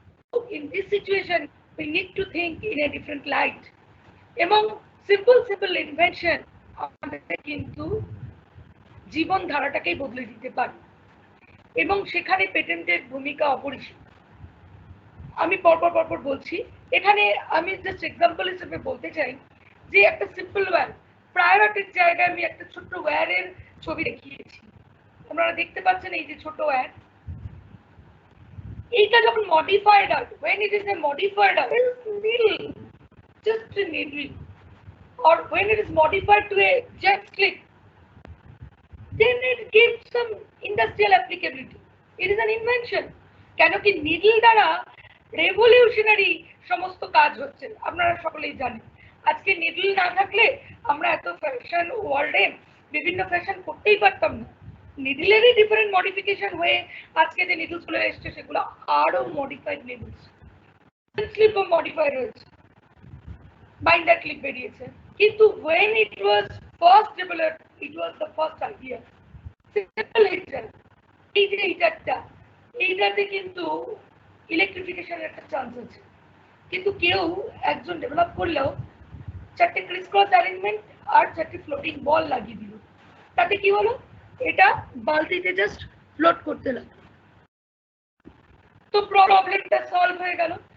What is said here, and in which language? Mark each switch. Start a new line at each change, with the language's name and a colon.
English: So in this situation we need to think in a different light,
Bangla: এবং simple invention আমাদের কিন্তু জীবন ধারাটাকেই বদলে দিতে পারে, এবং সেখানে পেটেন্টের ভূমিকা অপরিসীম। আমি পরপর বলছি। এখানে আমি জাস্ট এক্সাম্পল হিসেবে বলতে চাই যে একটা সিম্পল ওয়্যার, প্রায়োরিটির জায়গায় আমি একটা ছোট্ট ওয়্যারের ছবি দেখিয়েছি। আপনারা দেখতে পাচ্ছেন এই যে ছোট ওয়্যার, এইটা যখন মডিফাইড হয়,
English: when it is a modified needle, just a needle, or when it is modified to a jet clip, then it gives some industrial applicability. It is an invention.
Bangla: কেন কি নিডল দ্বারা revolutionary সমস্ত কাজ হচ্ছে, আপনারা সকলেই জানেন। আজকে নিডল না থাকলে আমরা এত ফ্যাশন ওয়ার্ল্ডে বিভিন্ন ফ্যাশন করতেই পারতাম না। নিডলেরই ডিফারেন্ট মডিফিকেশন হয়ে আজকে যে নিডলস গুলো এসছে সেগুলো আরো মডিফাইড নিডলস, ক্লিপও মডিফাইড হয়েছে, বাইন্ডার ক্লিপ বেরিয়েছে। কিন্তু
English: when it was first developed, it was the first idea.
Bangla: Simple heater, এই যে হিটারটা, এইটাতে কিন্তু ইলেকট্রিফিকেশনের একটা চান্স আছে, কিন্তু কেউ একজন ডেভেলপ করলেও 4টে ক্রিস ক্রস অ্যারেঞ্জমেন্ট আর 4টে ফ্লোটিং বল লাগিয়ে দিল। তাতে কি হলো, এটা বালতিতে জাস্ট ফ্লোট করতে লাগলো, তো প্রবলেমটা সলভ হয়ে গেল।